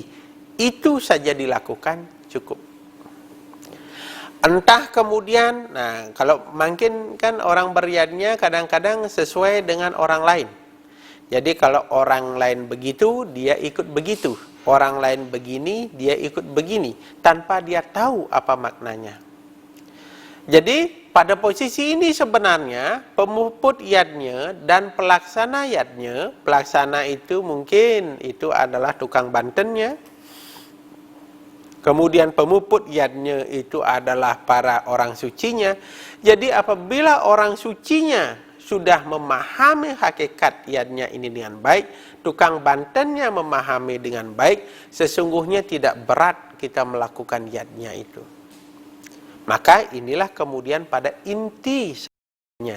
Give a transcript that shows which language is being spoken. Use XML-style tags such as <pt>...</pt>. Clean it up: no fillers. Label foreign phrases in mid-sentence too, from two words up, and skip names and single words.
<id>Itu saja dilakukan cukup. Entah kemudian, kalau mungkin kan orang beryadnya kadang-kadang sesuai dengan orang lain. Jadi kalau orang lain begitu, dia ikut begitu. Orang lain begini, dia ikut begini. Tanpa dia tahu apa maknanya. Jadi pada posisi ini sebenarnya pemuput yadnya dan pelaksana yadnya, pelaksana itu mungkin itu adalah tukang bantennya. Kemudian pemuput yadnya itu adalah para orang sucinya. Jadi apabila orang sucinya sudah memahami hakikat yadnya ini dengan baik, tukang bantennya memahami dengan baik, sesungguhnya tidak berat kita melakukan yadnya itu. Maka inilah kemudian pada intinya.</id>